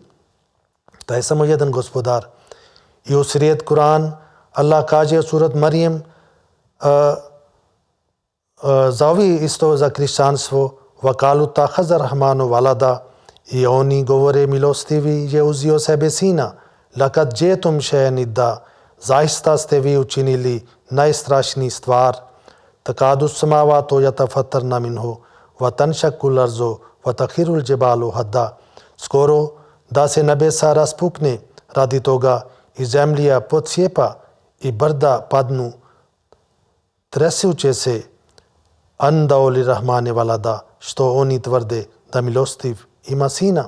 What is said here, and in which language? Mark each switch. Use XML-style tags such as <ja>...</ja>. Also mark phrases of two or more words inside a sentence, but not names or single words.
<bs>To je samo jedan gospodar. I u srijed Kur'an Allah kaže u surat Marijem za ovi isto za krišćanstvo</bs> <ar>وقالوا اتخذ الرحمن ولدا</ar> <bs>i oni govore milostivi je uzio sebe sina.</bs> <ar>لقد جئتم شيئا إدا,</ar> <bs>zaista ste vi učinili najstrašniji stvar.</bs> <ar>تكاد السماوات يتفطرن منه وتنشق الأرض وتخر الجبال هدا.</ar> <bs>Skoro da se nebesa raspukne radi toga i zemlja podsjepa i brda padnu tresuće se</bs> <ar>أن دعوا للرحمن ولدا,</ar> <bs>što oni tvrde da milostiv ima sina.</bs>